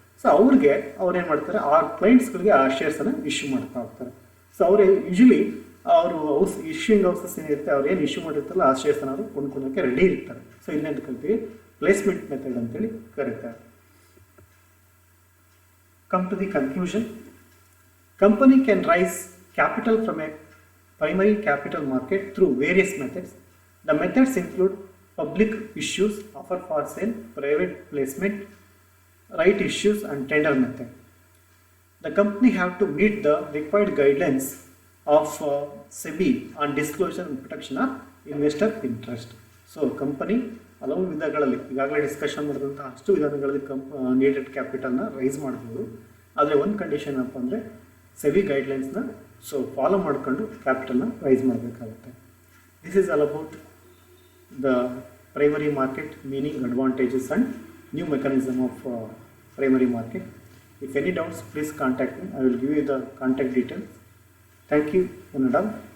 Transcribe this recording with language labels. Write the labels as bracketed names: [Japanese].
[Kannada] So ಅವ್ರಿಗೆ ಅವ್ರೇನು ಮಾಡ್ತಾರೆ, ಆ ಕ್ಲೈಂಟ್ಸ್ಗಳಿಗೆ ಆ ಶೇರ್ಸನ್ನು ಇಶ್ಯೂ ಮಾಡ್ತಾ ಹೋಗ್ತಾರೆ. ಸೊ ಅವರು ಯೂಶಲಿ ಅವರು ಇಶ್ಯೂಯಿಂಗ್ ಹೌಸಸ್ ಏನಿರುತ್ತೆ ಅವ್ರು ಏನು ಇಶ್ಯೂ ಮಾಡಿರ್ತಾರಲ್ಲ ಆ ಶೇರ್ಸನ್ನು ಅವರು ಕೊಂಡ್ಕೊಳ್ಳೋಕ್ಕೆ ರೆಡಿ ಇರ್ತಾರೆ. ಸೊ ಇಲ್ಲೇನು ಕರಿತೀವಿ, ಪ್ಲೇಸ್ಮೆಂಟ್ ಮೆಥಡ್ ಅಂತೇಳಿ ಕರೀತಾರೆ. [English] Come to the conclusion. Company can raise capital from a primary capital market through various methods. The methods include public issues, offer for sale, private placement, right issues and tender method. The company have to meet the required guidelines of SEBI on disclosure and protection of investor interest. [Kannada] So company ಹಲವು ವಿಧಗಳಲ್ಲಿ ಈಗಾಗಲೇ discussion ಮಾಡಿದಂಥ ಅಷ್ಟು ವಿಧಾನಗಳಲ್ಲಿ needed ಕ್ಯಾಪಿಟಲ್ನ rice ಮಾಡ್ಬೋದು. ಆದರೆ ಒಂದು condition ಏನಪ್ಪ ಅಂದರೆ ಸೆಬಿ ಗೈಡ್ಲೈನ್ಸ್ನ ಫಾಲೋ ಮಾಡ್ಕೊಂಡು ಕ್ಯಾಪಿಟಲ್ನ ರೈಸ್ ಮಾಡಬೇಕಾಗುತ್ತೆ. [English] This is all about the primary market, meaning, advantages and new mechanism of primary market. If any doubts, please contact me. I will give you the contact details. Thank you, one and all.